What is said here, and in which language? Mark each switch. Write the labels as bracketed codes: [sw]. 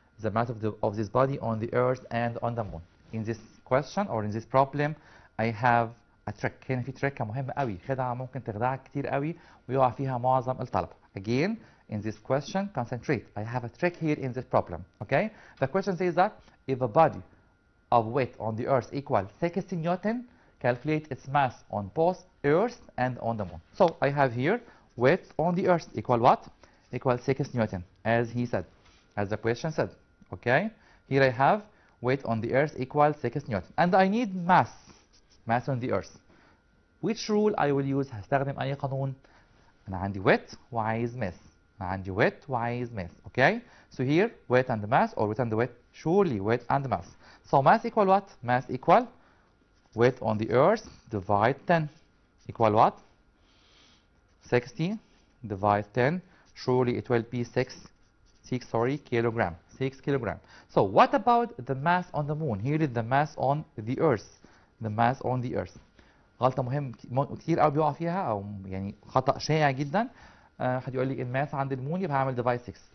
[en] The mass of this body on the Earth and on the moon. In this question or in this problem, I have a trick. [ar] هنا في تريكة مهمة قوي، خدعة ممكن تخدعك كتير قوي ويقع فيها معظم الطلبة. [en] Again, in this question, concentrate. I have a trick here in this problem. Okay? The question says that if a body of weight on the Earth equals 60 Newton, calculate its mass on both Earth and on the moon. So I have here weight on the Earth equal what? Equal 6 Newton, as he said, as the question said. Okay? Here I have weight on the Earth equal 6 Newton, and I need mass on the Earth. Which rule I will use؟ [ar] هستخدم أي قانون؟ أنا عندي weight وعايز mass. أنا عندي weight وعايز mass. [en] Okay? So here weight and mass, or weight and weight, surely weight and mass. So mass equal what? Mass equal weight on the Earth divide 10 equal what? 60 divide 10. Surely it will be 6 kilogram. 6 kilogram. So what about the mass on the moon? Here is the mass on the Earth. The mass on the Earth. [ar] غلطة مهم كتير قوي بيقع فيها، أو يعني خطأ شائع جدا. حد يقول لي الماس عند المون يبقى هعمل divide 6.